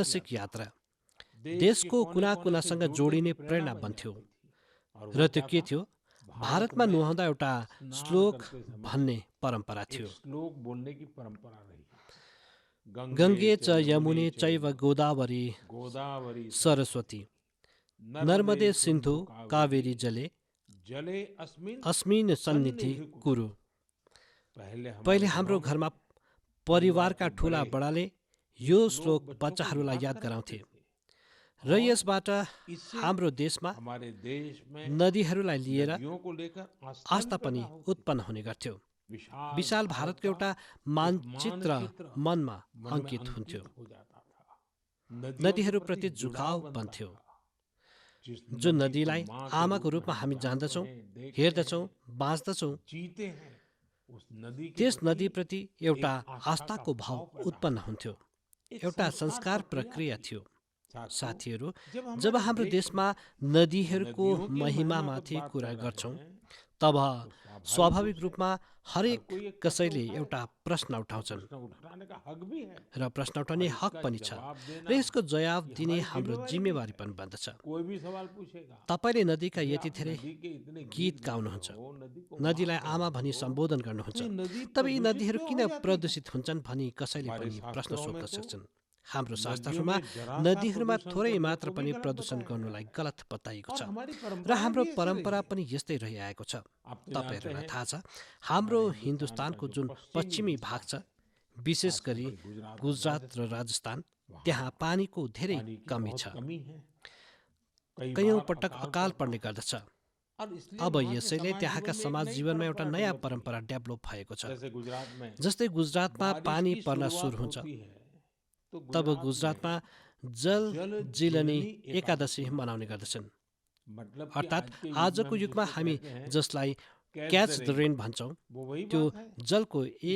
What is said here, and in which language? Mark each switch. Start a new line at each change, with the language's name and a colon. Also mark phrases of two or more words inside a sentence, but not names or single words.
Hindi: मानसिक यात्रा
Nepali: यात्रा
Hindi: देश के
Nepali: देशको
Hindi: कोने
Nepali: कुना
Hindi: कोने से
Nepali: कुनासँग
Hindi: जुड़ने की
Nepali: जोडिने
Hindi: प्रेरणा
Nepali: प्रेरणा
Hindi: बन
Nepali: बन्थ्यो।
Hindi: जाती थी। और
Nepali: र
Hindi: वो
Nepali: त्यो
Hindi: क्या
Nepali: के
Hindi: था,
Nepali: थियो,
Hindi: भारत
Nepali: भारतमा
Hindi: में
Nepali: नुहाउँदा एउटा
Hindi: स्नान श्लोक करते समय
Nepali: भन्ने परम्परा
Hindi: एक
Nepali: थियो।
Hindi: श्लोक बोलने की परंपरा रही है।
Sanskrit: गंगे गङ्गे च च यमुने यमुने चैव चैव गोदावरी गोदावरी सरस्वती नर्मदे नर्मदे सिंधु सिन्धु कावेरी कावेरी जले जले अस्मिन् अस्मिन् सन्निधि सन्निधि कुरु। कुरु।
Hindi: पहले
Nepali: पहिले
Hindi: हमारे
Nepali: हाम्रो
Hindi: घरों में
Nepali: घरमा
Hindi: परिवार
Nepali: परिवारका
Hindi: के
Nepali: ठुला
Hindi: बड़े
Nepali: बडाले
Hindi: ये
Nepali: यो
Hindi: श्लोक
Nepali: श्लोक
Hindi: बच्चों को
Nepali: बच्चाहरूलाई
Hindi: याद
Nepali: याद
Hindi: कराते
Nepali: गराउँथे
Hindi: थे।
Nepali: र
Hindi: और
Nepali: यसबाट
Hindi: इससे
Nepali: हाम्रो देशमा
Hindi: हमारे देश में
Nepali: नदीहरूलाई लिएर
Hindi: नदियों को लेकर आस्था भी
Nepali: आस्था
Hindi: पैदा
Nepali: पनि
Hindi: होती
Nepali: उत्पन्न
Hindi: थी।
Nepali: हुने गर्थ्यो।
Hindi: विशाल
Nepali: विशाल
Hindi: भारत
Nepali: भारतको
Hindi: का
Nepali: एउटा
Hindi: एक मानचित्र
Nepali: मानचित्र मनमा
Hindi: मन में
Nepali: अङ्कित हुन्थ्यो।
Hindi: अंकित हो जाता था। नदियों के प्रति
Nepali: नदीहरूप्रति
Hindi: जुड़ाव
Nepali: झुकाव
Hindi: बनता
Nepali: बन्थ्यो।
Hindi: था। जिस
Nepali: जो
Hindi: नदी को
Nepali: नदीलाई
Hindi: माँ के
Nepali: आमाको
Hindi: रूप में
Nepali: रूपमा
Hindi: हम
Nepali: हामी
Hindi: जानते
Nepali: जान्दछौँ,
Hindi: हैं, देखते
Nepali: हेर्दछौँ,
Hindi: हैं,
Nepali: बाँच्दछौँ,
Hindi: जीते हैं, उस नदी के
Nepali: त्यस
Hindi: प्रति
Nepali: नदीप्रति एउटा
Hindi: एक आस्था का
Nepali: आस्थाको भाव
Hindi: भाव पैदा
Nepali: उत्पन्न
Hindi: होता
Nepali: हुन्थ्यो।
Hindi: था। एक
Nepali: एउटा
Hindi: संस्कार
Nepali: संस्कार
Hindi: प्रक्रिया
Nepali: प्रक्रिया
Hindi: थी।
Nepali: थियो।
Hindi: साथियों,
Nepali: साथीहरू,
Hindi: जब
Nepali: जब
Hindi: हमारे
Nepali: हाम्रो
Hindi: देश
Nepali: देशमा
Hindi: में
Nepali: नदीहरूको
Hindi: नदियों की महिमा की
Nepali: महिमामाथि
Hindi: बात
Nepali: कुरा
Hindi: कर रहे
Nepali: गर्छौँ,
Hindi: हैं
Nepali: तब
Hindi: तो स्वाभाविक रूप से
Nepali: रूपमा
Hindi: हर
Nepali: हरेक
Hindi: कोई एक प्रश्न
Nepali: कसैले
Hindi: उठाएगा
Nepali: एउटा प्रश्न
Hindi: और
Nepali: उठाउँछन्
Hindi: प्रश्न उठाने का हक भी है
Nepali: र प्रश्न उठाउने
Hindi: और
Nepali: हक
Hindi: इसका
Nepali: पनि छ
Hindi: जवाब
Nepali: र
Hindi: देना
Nepali: यसको जवाब
Hindi: ये
Nepali: दिने
Hindi: हमारी
Nepali: हाम्रो
Hindi: जिम्मेवारी भी
Nepali: जिम्मेवारी
Hindi: है।
Nepali: पनि बन्दछ।
Hindi: कोई भी सवाल पूछेगा
Nepali: तपाईँले नदीका
Hindi: कि
Nepali: यति
Hindi: आप
Nepali: धेरै
Hindi: नदी के इतने
Nepali: गीत
Hindi: गीत गाते
Nepali: गाउनुहुन्छ,
Hindi: हो, नदी को माँ
Nepali: नदीलाई
Hindi: कह
Nepali: आमा
Hindi: रहे
Nepali: भनी
Hindi: हो,
Nepali: सम्बोधन
Hindi: तो
Nepali: गर्नुहुन्छ,
Hindi: ये नदी
Nepali: तब यी
Hindi: प्रदूषित
Nepali: नदीहरू
Hindi: क्यों
Nepali: किन
Hindi: हो जाती है?
Nepali: प्रदूषित हुन्छन् भनी कसैले
Hindi: हमारे
Nepali: पनि प्रश्न
Hindi: शास्त्रों में
Nepali: सोध्न
Hindi: तो
Nepali: सक्छन्। हाम्रो
Hindi: नदियों
Nepali: शास्त्रहरूमा
Hindi: में जरा सा
Nepali: नदीहरूमा
Hindi: प्रदूषण
Nepali: थोरै
Hindi: करने
Nepali: मात्र
Hindi: को भी
Nepali: पनि
Hindi: गलत
Nepali: प्रदूषण
Hindi: बताया
Nepali: गर्नुलाई
Hindi: गया है।
Nepali: गलत बताइएको
Hindi: और
Nepali: छ
Hindi: हमारी
Nepali: र
Hindi: परंपराएं
Nepali: हाम्रो
Hindi: भी ऐसी
Nepali: परम्परा
Hindi: रही है।
Nepali: पनि यस्तै रहिआएको छ।
Hindi: आप तो जानते
Nepali: तपाईँहरूलाई
Hindi: हैं
Nepali: थाहा छ, हाम्रो
Hindi: हमारे हिंदुस्तान का
Nepali: हिन्दुस्तानको
Hindi: जो
Nepali: जुन
Hindi: पश्चिमी
Nepali: पश्चिमी भाग
Hindi: हिस्सा
Nepali: छ,
Hindi: है,
Nepali: विशेष
Hindi: खास
Nepali: गरी
Hindi: करके गुजरात और
Nepali: गुजरात र
Hindi: राजस्थान,
Nepali: राजस्थान,
Hindi: वहाँ
Nepali: त्यहाँ पानीको धेरै
Hindi: पानी की कमी बहुत
Nepali: छ।
Hindi: कमी है। कई
Nepali: कैयौँ
Hindi: बार
Nepali: पटक
Hindi: अकाल
Nepali: अकाल
Hindi: पड़ता
Nepali: पर्ने
Hindi: है
Nepali: गर्दछ।
Hindi: और इसलिए
Nepali: अब
Hindi: वहाँ के
Nepali: यसैले
Hindi: समाज
Nepali: त्यहाँका
Hindi: जीवन में एक
Nepali: समाज
Hindi: नई
Nepali: जीवनमा एउटा
Hindi: परंपरा
Nepali: नयाँ
Hindi: डेवलप हुई
Nepali: परम्परा
Hindi: है।
Nepali: डेभलप भएको छ।
Hindi: जैसे गुजरात में
Nepali: जस्तै गुजरातमा
Hindi: बारिश
Nepali: पानी
Hindi: की
Nepali: पर्न
Hindi: शुरुआत
Nepali: सुरु हुन्छ,
Hindi: होती है तो
Nepali: तब
Hindi: गुजरात
Nepali: गुजरातमा
Hindi: में जल
Nepali: जल
Hindi: जीलनी
Nepali: जीलनी
Hindi: एकादशी
Nepali: एकादशी मनाउने
Hindi: मनाते हैं।
Nepali: गर्दछन्।
Hindi: मतलब कि
Nepali: अर्थात्
Hindi: आज के युग में
Nepali: आजको
Hindi: हम
Nepali: युगमा
Hindi: जिसको
Nepali: हामी
Hindi: कहते हैं
Nepali: जसलाई
English: catch the rain
Nepali: भन्छौँ,
Hindi: वो वही
Nepali: त्यो
Hindi: बात है।
Nepali: जलको एक